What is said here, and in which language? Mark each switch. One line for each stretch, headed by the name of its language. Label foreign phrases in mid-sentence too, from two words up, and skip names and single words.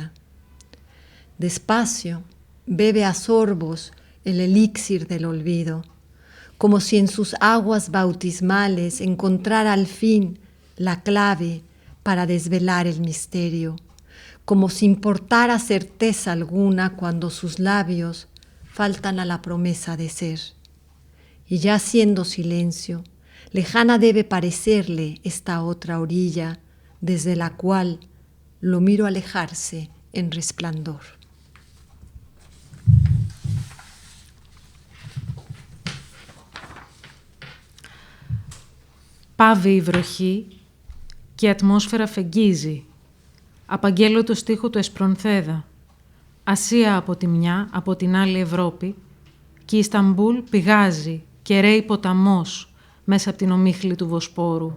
Spanish: Despacio, bebe a sorbos el elixir del olvido, como si en sus aguas bautismales encontrara al fin la clave para desvelar el misterio, como sin portar certeza alguna cuando sus labios faltan a la promesa de ser. Y ya siendo silencio, lejana debe parecerle esta otra orilla, desde la cual lo miro alejarse en resplandor.
Greek: Πάβει η βροχή και η ατμόσφαιρα φεγγίζει. Απαγγέλω το στίχο του Εσπρονθέδα. Ασία από τη μια, από την άλλη Ευρώπη, και η Ισταμπούλ πηγάζει και ρέει ποταμός μέσα από την ομίχλη του Βοσπόρου.